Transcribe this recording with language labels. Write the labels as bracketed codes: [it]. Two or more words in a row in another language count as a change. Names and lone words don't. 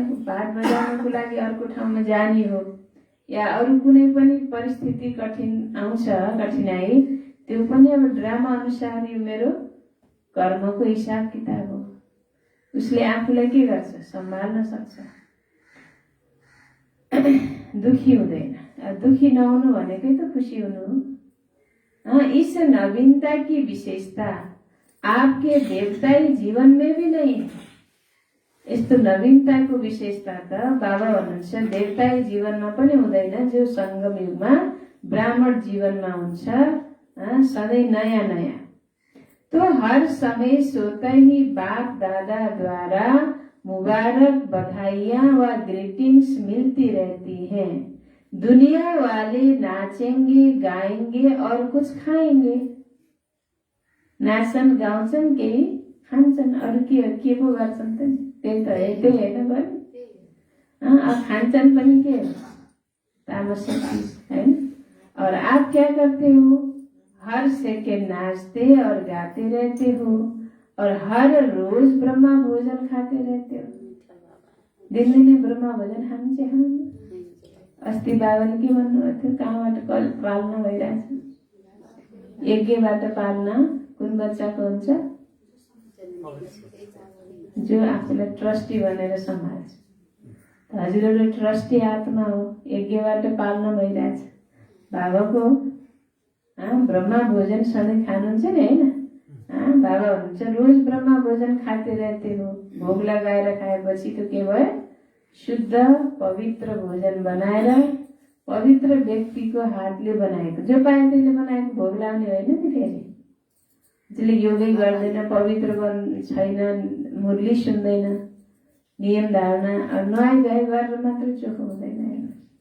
[ne] पाठ बजाउनको लागि अर्को ठाउँमा जाने हो या अरू कुनै पनि परिस्थिति कठिन आउँछ, कठिनाई, त्यो पनि अब ड्रामा अनुसार यो मेरो कर्मको हिसाब किताब हो। उसले आफूलाई के गर्छ? सम्हाल्न सक्छ, दुखी हुँदैन। दुखी नहुनु भनेकै त खुसी हुनु हो। [hi] इस नवीनता की विशेषता आपके देवताई जीवन में भी नहीं है। [ne] यस्तो नवीनताको विशेषता त बाबा भन्नुहुन्छ देवताई जीवनमा पनि हुँदैन, जो संगम युगमा ब्राह्मण जीवनमा हुन्छ सधैँ नयाँ नयाँ। [hi] तो हर समय सोते ही बाप दादा द्वारा मुबारक बधाइयाँ व ग्रीटिंग्स मिलती रहती हैं। दुनिया वाले नाचेंगे, गाएंगे और कुछ खाएंगे। [ne] नाच्छन्, गाउँछन्, केही खान्छन्, अरू के पो गर्छन् त? त्यही त त्यही होइन बरु। अब खान्छन् पनि के हो? तामसिक चीज हैन। [hi] और आप क्या करते हो? हर सेकेंड नाचते और गाते रहते हो और हर रोज ब्रह्मा भोजन खाते रहते हो। [ne] दिनदिनै ब्रह्मा भोजन खान्छ। अस्ति बाबाले के भन्नुभएको थियो, कहाँबाट पाल्न भइरहेछ? यज्ञबाट पाल्न कुन बच्चाको हुन्छ? जो आफूलाई ट्रस्टी भनेर सम्हाल्छ। हजुरहरू ट्रस्टी आत्मा हो, यज्ञबाट पाल्न भइरहेछ। बाबाको ब्रह्मा भोजन सधैँ खानुहुन्छ नि, होइन? बाबा भन्नुहुन्छ [hi] रोज ब्रह्मा भोजन खाते रहते हो। [ne] भोग लगाएर खाएपछि त के भयो? शुद्ध पवित्र भोजन बनाएर पवित्र व्यक्तिको हातले बनाएको, जो पाए त्यसले बनाएको भोग लाउने होइन नि। फेरि जसले योगै गर्दैन, पवित्र छैन, मुरली सुन्दैन, नियम धारणा नुहाइ धुवाइ गरेर मात्रै चोखो हुँदैन।